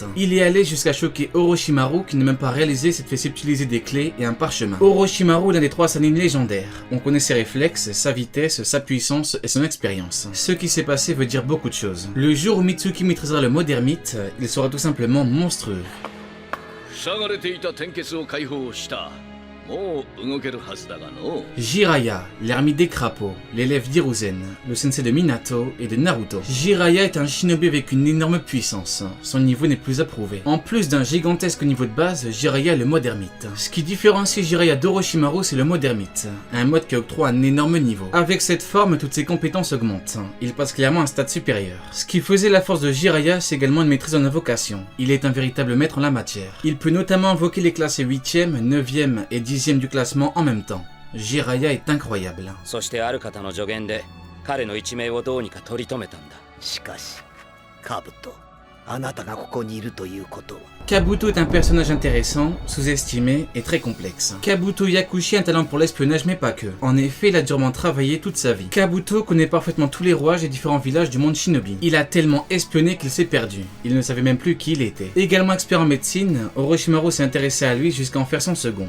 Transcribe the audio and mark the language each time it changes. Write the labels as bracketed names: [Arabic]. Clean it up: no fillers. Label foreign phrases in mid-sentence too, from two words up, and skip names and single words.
[French] Il est allé jusqu'à choquer Orochimaru qui n'a même pas réalisé s'être fait subtiliser des clés et un parchemin. Orochimaru est l'un des 3 Sannin légendaires. On connaît ses réflexes, sa vitesse, sa puissance et son expérience. Ce qui s'est passé veut dire beaucoup de choses. Le jour où Mitsuki maîtrisera le mode ermite, il sera tout simplement monstrueux. [Japanese] もう動けるはずだがの。 [French] Jiraiya, l'ermite des crapauds, l'élève d'Hiruzen, le sensei de Minato et de Naruto. Jiraiya est un shinobi avec une énorme puissance, son niveau n'est plus approuvé. En plus d'un gigantesque niveau de base, Jiraiya est le mode ermite. Ce qui différencie Jiraiya d'Orochimaru, c'est le mode ermite, un mode qui octroie un énorme niveau. Avec cette forme, toutes ses compétences augmentent, il passe clairement à un stade supérieur. Ce qui faisait la force de Jiraiya, c'est également une maîtrise en invocation. Il est un véritable maître en la matière. Il peut notamment invoquer les classes 8e, 9e et 10e du classement en même temps. Jiraiya est incroyable. [Japanese] そしてある方の助言で彼の一命をどうにか取り留めたんだ。しかしカブト、あなたがここにいるということは [French] Kabuto est un personnage intéressant, sous-estimé et très complexe. Kabuto Yakushi a un talent pour l'espionnage mais pas que. En effet, il a durement travaillé toute sa vie. Kabuto connaît parfaitement tous les rouages et différents villages du monde shinobi. Il a tellement espionné qu'il s'est perdu. Il ne savait même plus qui il était. Également expert en médecine, Orochimaru s'est intéressé à lui jusqu'à en faire son second.